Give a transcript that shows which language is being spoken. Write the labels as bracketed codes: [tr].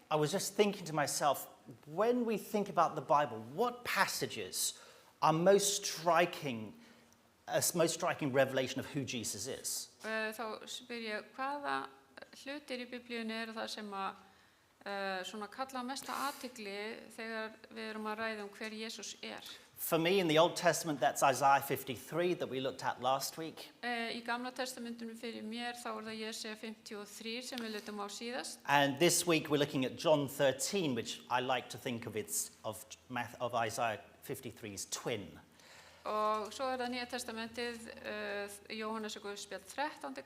[en] I was just thinking to myself, when we think about the Bible, what passages are most striking revelation of who Jesus is? [is] Þá spyr ég hvaða hlutir í biblíunni eru það sem að svona kalla á mesta athygli þegar við erum að ræða hver Jesús [en] For me, in the Old Testament, that's Isaiah 53 that we looked at last week. [is] Í Gamla testamentinu fyrir mér þá það Jesaja 53 sem við lutum á síðast. [en] And this week we're looking at John 13, which I like to think of of Isaiah 53's twin. [is] Og svo það Nýja testamentið, Jóhannesar Guðspjall 13.